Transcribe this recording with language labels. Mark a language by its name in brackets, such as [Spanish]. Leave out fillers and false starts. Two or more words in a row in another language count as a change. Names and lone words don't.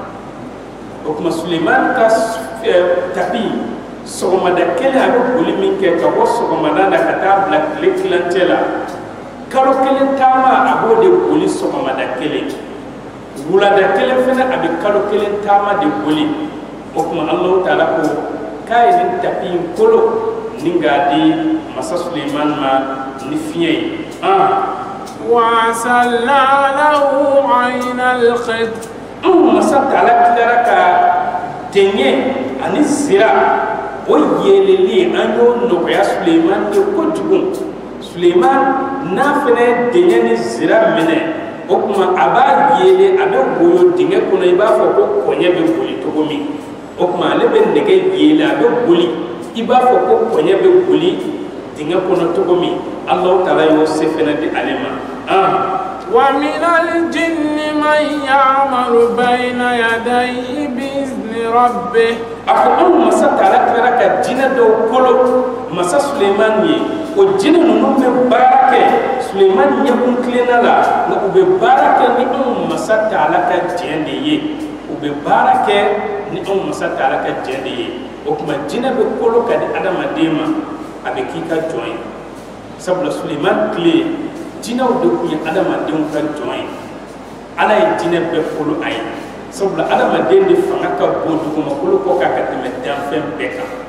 [Bambara] o kuma Suleiman ka tapi sɔgɔmada kelen a bɛ boli min kɛ ka bɔ sɔgɔmada la ka taa bila tile tilancɛ la kalo kelen taama a b'o de boli sɔgɔmada kelen wulada kelen fana a bɛ kalo kelen taama de boli o kuma Alahu taala ko k'a ye nin tapi in kolo ni k'a di masa Suleiman ma ni fiɲɛ ye. [Arabic] وَأَسَلْنَا لَهُ عَيْنَ الْخِطْرِ [Bambara] masa taala tilara ka denkɛ ani zira o yeleli an y'o nɔgɔya Suleiman ye kojugu. Suleiman n'a fana ye denkɛ ni zira minɛ o kuma a b'a yele a bɛ woyo dingɛ kɔnɔ i b'a fɔ ko kɔɲɛ bɛ boli cogo min o kuma ale bɛ nɛgɛ yele a bɛ boli i b'a fɔ ko kɔɲɛ bɛ boli dingɛ kɔnɔ cogo min Alahu taala y'o se fana di ale ma. [Arabic] وَمِنَ الْجِنِّ مَنْ يَعْمَلُ بَيْنَ يَدَيْهِ بِإِذْنِ رَبِّهِ [Bambara] a ko anw masa taala tilara ka jinɛ dɔw kolo masa Suleiman ye o jinɛ ninnu bɛ baara kɛ Suleiman ɲɛkun tilenna la nka u bɛ baara kɛ ni anw masa taala ka jɛn de ye u bɛ baara kɛ ni anw masa taala ka jɛn de ye o kuma jinɛ bɛ kolo ka di adamaden ma a bɛ k'i ka jɔn ye sabula Suleiman tile jinɛw de tun ye adamadenw ka jɔn ye ala ye jinɛ bɛɛ kolo a ye sabula adamaden de fanga ka bon dugumakolo kɔ k'a ka tɛmɛ danfɛn bɛɛ kan